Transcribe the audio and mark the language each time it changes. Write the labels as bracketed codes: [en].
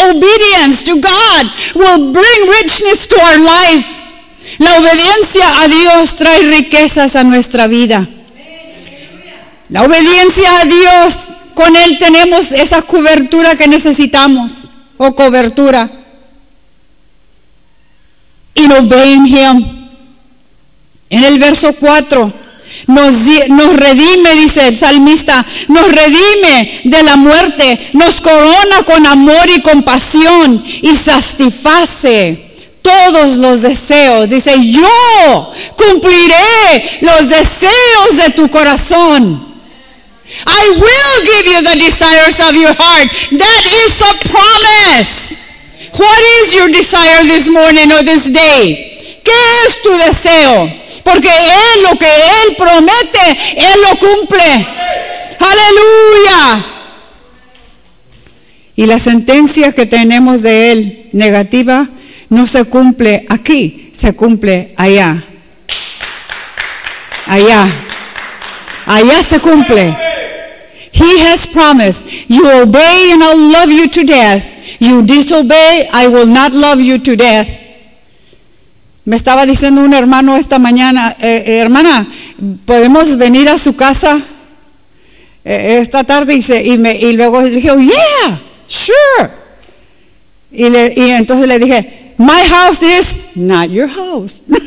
[en] Obedience to God will bring richness to our life. [es] La obediencia a Dios trae riquezas a nuestra vida. La obediencia a Dios, con Él tenemos esa cobertura que necesitamos, o cobertura. [en] In obeying Him. [es] En el verso 4, nos redime, dice el salmista, nos redime de la muerte, nos corona con amor y compasión, y satisface todos los deseos. Dice, yo cumpliré los deseos de tu corazón. [en] I will give you the desires of your heart. That is a promise. What is your desire this morning or this day? [es] ¿Qué es tu deseo? Porque Él, lo que Él promete, Él lo cumple. ¡Aleluya! Y la sentencia que tenemos de Él, negativa, no se cumple aquí, se cumple allá. Allá. Allá se cumple. [en] He has promised, you obey and I'll love you to death. You disobey, I will not love you to death. [es] Me estaba diciendo un hermano esta mañana, hermana, ¿podemos venir a su casa esta tarde? Y luego dije, [en] oh, yeah, sure. [es] Y entonces le dije, [en] my house is not your house.